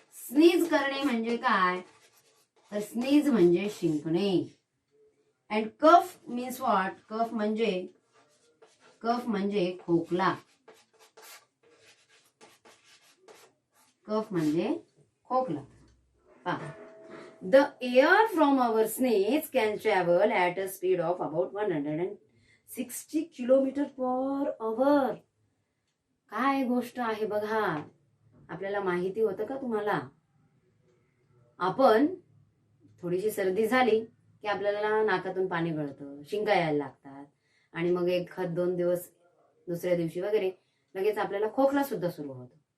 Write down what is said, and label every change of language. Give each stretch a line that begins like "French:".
Marathi: Sneeze करणे म्हणजे काय? तर स्नीज म्हणजे शिंकणे.
English: And cough means what?
Marathi: cough म्हणजे खोकला. cough म्हणजे खोकला. पहा.
English: The air from our sneeze can travel at a speed of about 160 kilometers per hour.
Marathi: काय गोष्ट आहे बघा. आपल्याला माहिती होतं का तुम्हाला? आपण थोडीशी सर्दी झाली की आपल्याला नाकातून पाणी गळतं, शिंका यायला लागतात आणि मग 1-2 दिवस दुसऱ्या दिवशी वगैरे लगेच आपल्याला खोकला सुद्धा सुरू होतो.